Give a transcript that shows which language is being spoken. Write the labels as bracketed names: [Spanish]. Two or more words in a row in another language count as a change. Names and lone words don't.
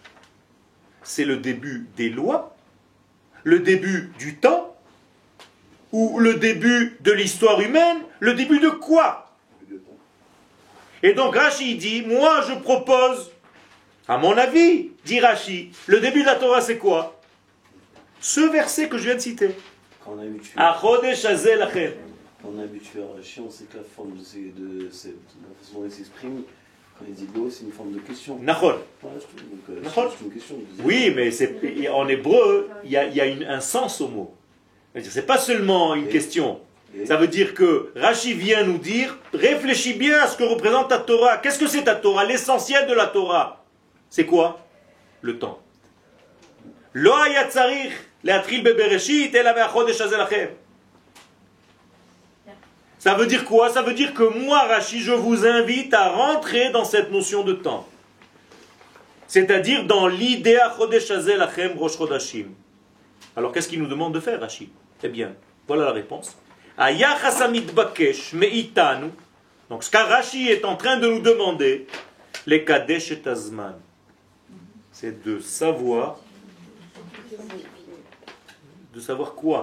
[French] C'est le début des lois, le début du temps, ou le début de l'histoire humaine? Le début de quoi? Et donc Rashi dit, moi je propose, à mon avis, dit Rashi, le début de la Torah c'est quoi? Ce verset que je viens de citer. Quand on est habitué, [Hebrew] החודש הזה לכם. [French] quand on est habitué à Rashi, on sait que la forme de la façon dont il s'exprime, quand il dit go, c'est une forme de question. Nachon. Voilà, donc, Nachon. c'est une question. Oui, mais en hébreu, il y a un sens au mot. C'est pas seulement une question. Ça veut dire que Rashi vient nous dire, réfléchis bien à ce que représente ta Torah. Qu'est-ce que c'est ta Torah? L'essentiel de la Torah, c'est quoi? Le temps. [Hebrew] לא היה צריך להתחיל בבראשית אלא בהחודש הזה לכם. [French] Ça veut dire quoi? Ça veut dire que moi, Rashi, je vous invite à rentrer dans cette notion de temps. C'est-à-dire dans l'idée [Hebrew] חודש הזה לכם ראש חודשים. [French] Alors qu'est-ce qu'il nous demande de faire, Rashi? Eh bien, voilà la réponse. [Hebrew] היחס המתבקש מאיתנו. [French] Donc ce qu'Rashi est en train de nous demander, les kadesh et azman, c'est de savoir quoi?